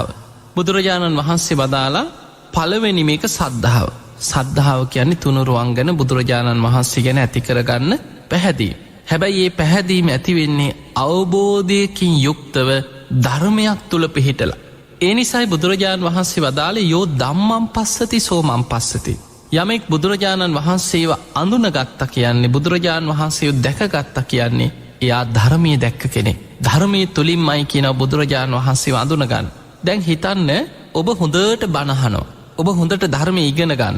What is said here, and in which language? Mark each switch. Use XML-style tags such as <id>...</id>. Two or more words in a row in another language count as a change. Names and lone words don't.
<si>බුදුරජාණන් වහන්සේ වදාලා පළවෙනි මේක සද්ධාව. සද්ධාව කියන්නේ තුනුරුවන් ගැන බුදුරජාණන් වහන්සේ ගැන ඇති කරගන්න පැහැදීම. හැබැයි මේ පැහැදීම ඇති වෙන්නේ අවබෝධයකින් යුක්තව ධර්මයක් තුල පිහිටලා. ඒ නිසායි බුදුරජාණන් වහන්සේ වදාළේ</si> <pi>යෝ ධම්මං පස්සති සෝ මං පස්සති.</pi> <si>යමෙක් බුදුරජාණන් වහන්සේව අඳුනගත්තා කියන්නේ, බුදුරජාණන් වහන්සේව දැකගත්තා කියන්නේ එයා ධර්මයේ දැක්ක කෙනෙක්. ධර්මයේ තුලින්මයි කියන බුදුරජාණන් වහන්සේව අඳුනගන්න. දැන් හිතන්න, ඔබ හොඳට බණ අහනවා. ඔබ හොඳට ධර්මය ඉගෙන ගන්න.</si>